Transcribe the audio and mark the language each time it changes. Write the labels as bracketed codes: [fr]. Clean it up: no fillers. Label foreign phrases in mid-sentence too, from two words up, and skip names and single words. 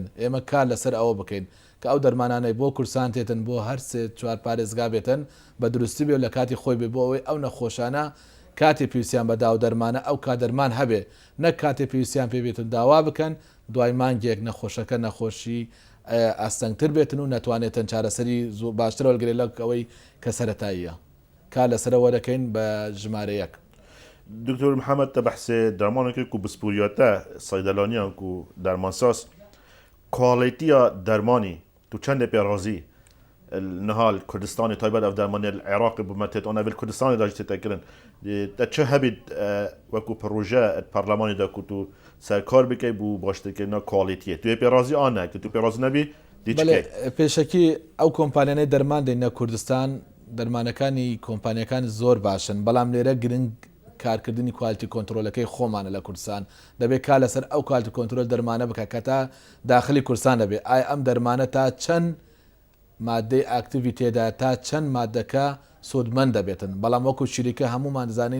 [ckb] ئێمە کار لەسەر ئەوە بکەین کە ئەو دەرمانانەی بۆ کوردستان تێتن بۆ هەر سێ چوار پارێزگا بێتن بە دروستی بێ و لە کاتی خۆی بێ بۆ ئەوەی ئەو نەخۆشانە کاتی پێویستیان بە دا و دەرمانە ئەو کا دەرمان هەبێ نەک کاتێ پێویستیان پێ بێتن داوا بکەن دوای مانگێک نەخۆشەکە نەخۆشی ئاستەنگتر بێتن و نەتوانێتن چارەسەری زۆر باشتر وەرگێ لە ئەوەی کە سەرەتاییە کار لەسەرەوە دەکەین بە ژمارە یەک. [ku] دکتور محمد te behsê dermanekê ku bi spûriya te saydalaniyan ku dermansas kalîtiya dermanî tu çendê pê razî nihal Kurdistanê taybet ev dermanê li Iraqê bi me têt ona bil Kurdistanê da jî tê kirin te çi hebî wekû proje parlemanê da ku tu serkar bike bû baştirkirina kalîtiyê tu ê pê razî an ne tu pê razî nebî dî çi [ckb] بەڵێ پێشەکی ئەو کۆمپانیانەی دەرمان دێنە کوردستان دەرمانەکانی کۆمپانیەکان زۆر باشن بەڵام لێرە گرنگ کارکردنی کوالتی کۆنتترۆلەکەی خۆمانە لە کوردستان دەبێت کا لەسەر ئەو کالتی کۆنتترۆل دەرمانە بکە کە تا داخلی کوردستان دەبێت ئایا ئەم دەرمانە تا چەند مادەی ئاکتیوی تێدا تا چەند مادەکە سودمەند دەبێتن بەڵام وەکو شیرکە هەمومان دەزانین